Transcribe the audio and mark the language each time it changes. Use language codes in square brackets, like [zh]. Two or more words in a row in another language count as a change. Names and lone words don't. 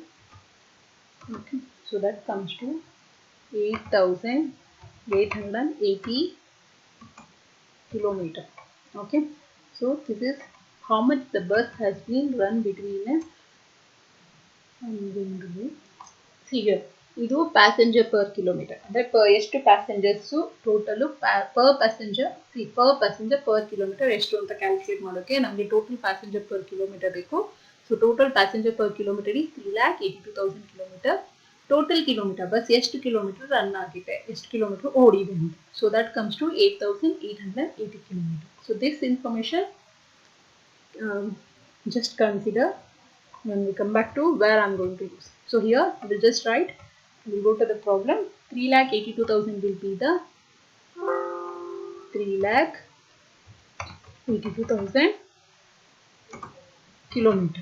[en] Okay, so that comes to 8,880 kilometer. Okay, so this is how much the bus has been run between a, I'm going to do, see here, ಇದು passenger per kilometer [kn] ಅಂದರೆ ಎಷ್ಟು [en] passengers total per passenger, see per passenger per kilometer [kn] ಎಷ್ಟು ಅಂತ ಕ್ಯಾಲ್ಕುಲೇಟ್ ಮಾಡೋಕೆ ನಮಗೆ [en] total passenger per kilometer ಬೇಕು. So total passenger per kilometer is 3,82,000 kilometer. Total kilometer bus [kn] ಎಷ್ಟು [en] kilometer run [kn] ಆಗಿದೆ, ಎಷ್ಟು ಕಿಲೋಮೀಟರ್ ಓಡಿದೆ ಅಂತ. [en] So that comes to 8,880 kilometer. So this information just consider when we come back to where I'm going to use. So here we'll just write, we'll go to the problem. 3,82,000 will be the 3,82,000 kilometer.